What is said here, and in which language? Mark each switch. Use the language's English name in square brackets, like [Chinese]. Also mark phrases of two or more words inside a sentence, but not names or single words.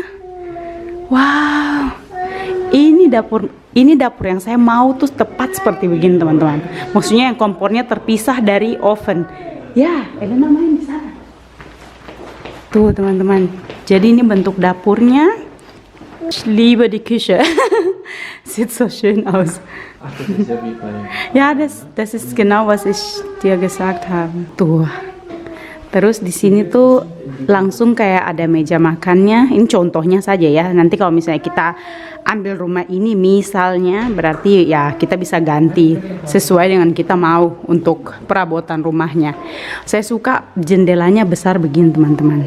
[Indonesian] Wow, ini dapur yang saya mau tuh tepat seperti begini teman-teman. Maksudnya yang kompornya terpisah dari oven. Ya, Elena main di sana. Tuh teman-teman. Jadi ini bentuk dapurnya. [German] Ich liebe die Küche. Sieht so schön aus. Ach, das ist ja wie bei... Ja, das ist genau was ich dir gesagt habe. [Indonesian] Tuh. Terus di sini tuh langsung kayak ada meja makannya. Ini contohnya saja ya. Nanti kalau misalnya kita ambil rumah ini misalnya, berarti ya kita bisa ganti sesuai dengan kita mau untuk perabotan rumahnya. Saya suka jendelanya besar begini teman-teman.